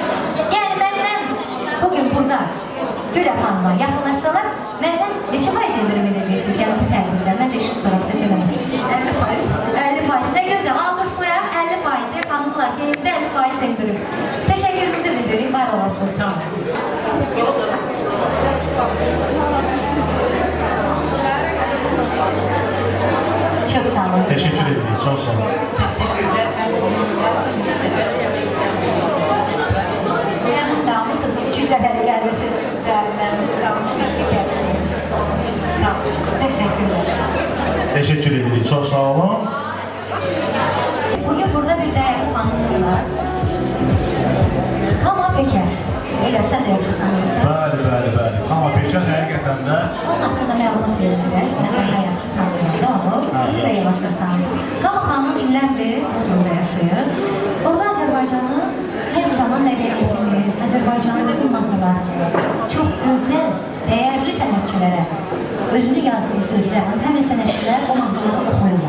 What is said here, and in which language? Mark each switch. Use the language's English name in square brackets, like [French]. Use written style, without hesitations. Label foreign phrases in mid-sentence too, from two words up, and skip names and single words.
[Azerbaijani] Yəni, məndən bugün burada Gülə xanıma yaxınlaşsalar, məndən neçə faiz indirim edəcəksiniz? Yəni, bu tədbirdə. Mən də işi tuturam, səs eləməsin. 50%. 50%. Nə gözəl, alqışlayaq 50%. Xanımlar, qeymdə 50% indirim. Təşəkkürümüzü bildiririk, var olasınız. Sağ olun. [Turkish] Çok sağ olun. Teşekkür ederim. Çok sağ olun. Memnun kalmışsınız. 200 [Azerbaijani] dəfəli gəldiniz. [Turkish] Memnun kalmışsınız. Sağ olun. Teşekkürler. Teşekkür ederim. Çok sağ olun. Bugün burada bir değerli fanımız var. Kama Peker. [Azerbaijani] Elə sən də yaxşı tanıyırsan. Bəli. Kama Peker həqiqətən də onun haqqında məlumat verir biraz. Mən daha yaxşı tanıyırım da onu. Siz də yavaş-yavaş tanıyırsınız. Kama xanım illərdir Bodrumda yaşayır. Orada Azərbaycanın hər zaman mədəniyyətini, Azərbaycanımızın mahnılarını, çox gözəl, dəyərli sənətçilərə özünü yazdığı sözlərlə həmin sənətçilər o mahnıları oxuyurlar.